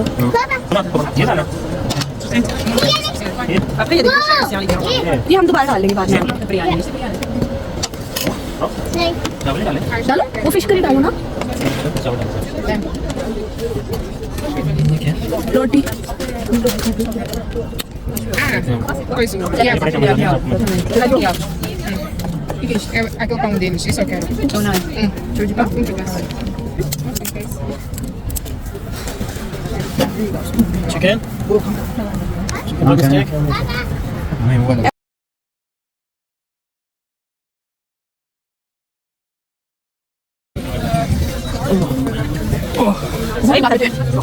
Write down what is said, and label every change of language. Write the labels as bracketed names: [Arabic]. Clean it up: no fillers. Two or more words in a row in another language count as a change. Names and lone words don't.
[Hindi] ये ना ये हम दोबारा डाल देंगे बाद में बिरयानी चावल डालें डालो वो [English] fish curry [Hindi] डालो ना चावल रोटी [Portuguese] Aquele pão deles, isso eu quero. [English] oh nice [Portuguese] Show de pão, muito bem. [English] chicken steak [Hindi] नहीं वो सही बात है